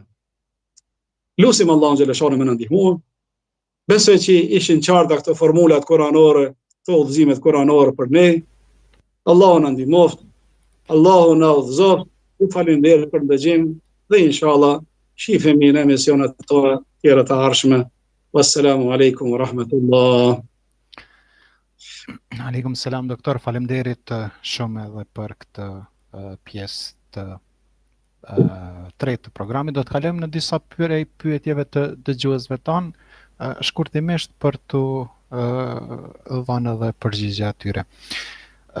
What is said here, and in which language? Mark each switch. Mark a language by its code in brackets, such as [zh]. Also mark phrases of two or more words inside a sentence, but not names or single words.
[sq] Lusim Allahun xhaleshanu me na ndihmuar. Besoj që ishin qarta këto formulat kuranore, këto udhëzimet kuranore për ne. Allahu na ndihmoft, Allahu na udhëzoft. Ju falenderoj për ndëgjim dhe inshallah shifemi në emisionet tona tjera të ardhshme. [ar] والسلام عليكم ورحمة الله. عليكم السلام [sq] doktor, faleminderit shumë edhe për këtë pjesë të tretë të programit. Do të kalojmë në disa pyetjeve të dëgjuesve tanë, shkurtimisht për të dhënë edhe përgjigje atyre.